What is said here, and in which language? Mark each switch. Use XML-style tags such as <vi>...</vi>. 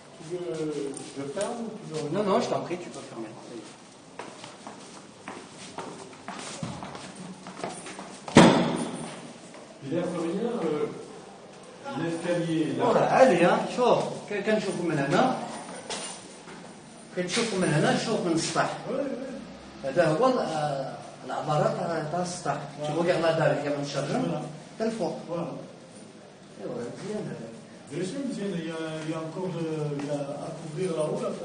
<fr>Tu veux fermer ou tu veux... Non, je t'en prie, tu peux fermer. Il l'air de rien, l'escalier là.</fr> <ar>والله عالي ها شوف كنشوفوا من هنا كنشوفوا من هنا نشوف من السطح هذا هو العبارات تاع السطح شوفوا كاع لا دار هي من الشجر حتى الفوق ايوا</ar> <fr>Bien sûr, il y a encore à couvrir là-haut.</fr>